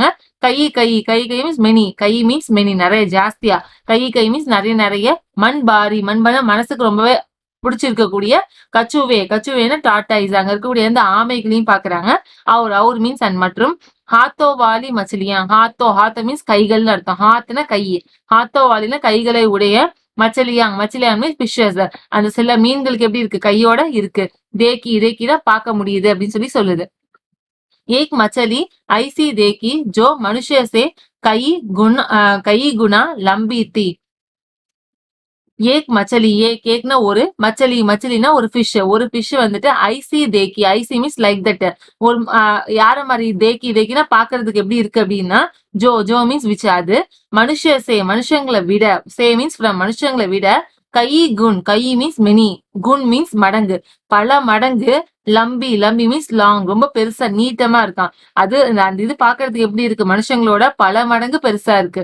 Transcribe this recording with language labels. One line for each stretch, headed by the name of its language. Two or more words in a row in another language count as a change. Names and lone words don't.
Tamil: கை
English: means many, means many
Tamil: நிறைய ஜாஸ்தியா, கை மீன்ஸ் நிறைய, மண் மனசுக்கு ரொம்பவே பிடிச்சிருக்கக்கூடிய, கச்சுவேனா டாட்டாய்ஸ், அங்க இருக்கக்கூடிய அந்த ஆமைகளையும் பாக்குறாங்க. அவர்
English: means and
Tamil: மற்றும்,
Hindi: हाथों वाली मछलियाँ,
Tamil: ஹாத்தோ மீன்ஸ் கைகள்னு அர்த்தம், ஹாத்னா கை, ஹாத்தோ வாலினா கைகளை உடைய, மச்சலியாங்
English: means fishes,
Tamil: அந்த சில மீன்களுக்கு எப்படி இருக்கு, கையோட இருக்கு. தேக்கிதான் பார்க்க முடியுது அப்படின்னு சொல்லுது.
Hindi: एक मछली ऐसी देखी जो मनुष्य से कई गुना लंबी थी. एक मछली,
Tamil: ஏக்னா ஒரு, மச்சலினா ஒரு ஃபிஷ் வந்துட்டு, ஐசி
English: means like that,
Tamil: ஒரு யார மாதிரி, தேக்கினா பாக்குறதுக்கு எப்படி இருக்கு அப்படின்னா, ஜோ
English: means which,
Tamil: அது, மனுஷங்களை விட,
English: means from
Tamil: மனுஷங்களை விட, கை
English: means many,
Tamil: குன் மீன்ஸ் மடங்கு, பல மடங்கு, லம்பி
English: means long,
Tamil: ரொம்ப பெருசா நீட்டமா இருக்கான், அது அந்த இது பாக்குறதுக்கு எப்படி இருக்கு, மனுஷங்களோட பல மடங்கு பெருசா இருக்கு.